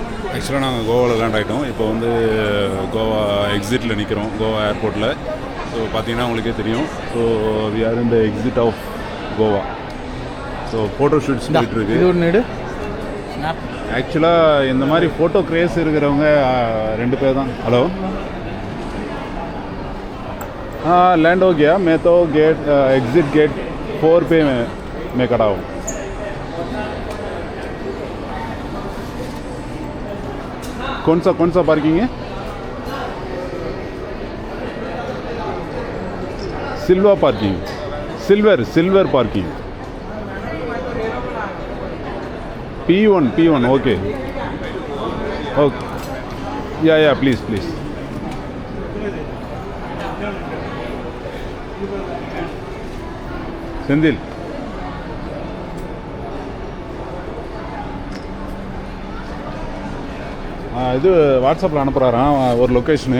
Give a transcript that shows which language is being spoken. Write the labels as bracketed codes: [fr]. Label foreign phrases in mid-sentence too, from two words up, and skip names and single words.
[ta] ஆக்சுவலாக நாங்கள் கோவாவில் லேண்ட் ஆகிட்டோம். இப்போ வந்து கோவா எக்ஸிட்டில் நிற்கிறோம், கோவா ஏர்போர்ட்டில். ஸோ பார்த்தீங்கன்னா உங்களுக்கே தெரியும். [en] so we are in the exit of Goa. [ta] ஸோ [en] photo shoots [ta] போயிட்டுருக்கு. இது ஒரு நேடு ஆக்சுவலாக இந்த மாதிரி [en] photo craze [ta] இருக்கிறவங்க 2 பேர் தான். ஹலோ, [hi] लैंड हो गया. मैं तो [en] gate exit gate [hi] 4 पे मैं खड़ा हूँ. कौन सा पार्किंग है? [en] silver parking, silver parking. [hi] P1 ओके. [en] yeah please. [ta] செந்தில், இது வாட்ஸ்அப்பில் அனுப்புகிறாராம் ஒரு லொக்கேஷனு.